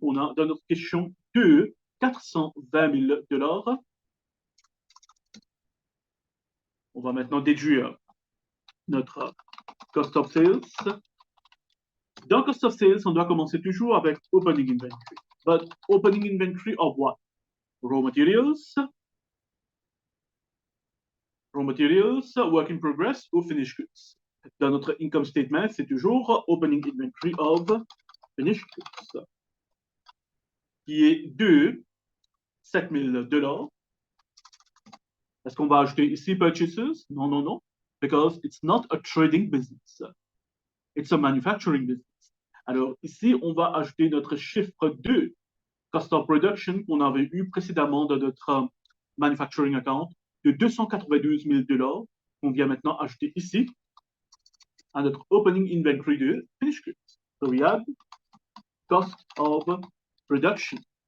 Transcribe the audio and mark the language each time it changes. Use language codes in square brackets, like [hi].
[fr] On a dans notre question 2, 420 000 $. On va maintenant déduire notre cost of sales. Dans cost of sales, on doit commencer toujours avec opening inventory. [en] But opening inventory of what? Raw materials, work in progress ou finished goods. [fr] Dans notre income statement, c'est toujours opening inventory of finished goods, qui est de 7 000 $. Est-ce qu'on va ajouter ici purchases? Non, non, non. [en] Because it's not a trading business. It's a manufacturing business. [fr] Alors ici, on va ajouter notre chiffre 2, cost of production, qu'on avait eu précédemment dans notre manufacturing account, de 292 000 $, qu'on vient maintenant ajouter ici à notre opening inventory de finished goods. [en] So we have cost of production.